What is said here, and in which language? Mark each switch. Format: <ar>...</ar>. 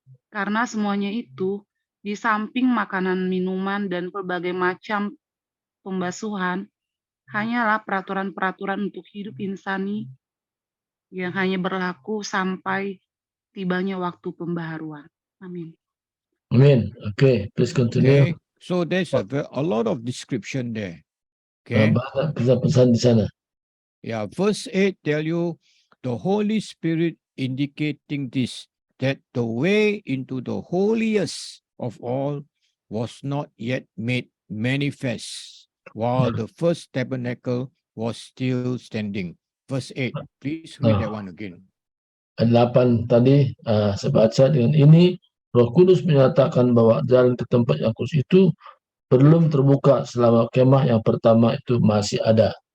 <id>Karena semuanya itu, di samping makanan, minuman, dan berbagai macam pembasuhan, hanyalah peraturan-peraturan untuk hidup insani yang hanya berlaku sampai tibanya waktu pembaharuan. Amin.</id> <en>Amin. Okay, please continue. Okay. So there's a lot of description there. Okay.</en> <id>Banyak pesan-pesan di sana.</id> <en>Yeah, verse 8 tell you the Holy Spirit indicating this, that the way into the holiest of all was not yet made manifest while the first tabernacle was still standing. Verse 8, please read that one again.</en> <id>Ayat 8 tadi saya baca, dengan ini Roh Kudus menyatakan bahwa jalan ke tempat yang kudus itu belum terbuka selama kemah yang pertama itu masih ada.</id>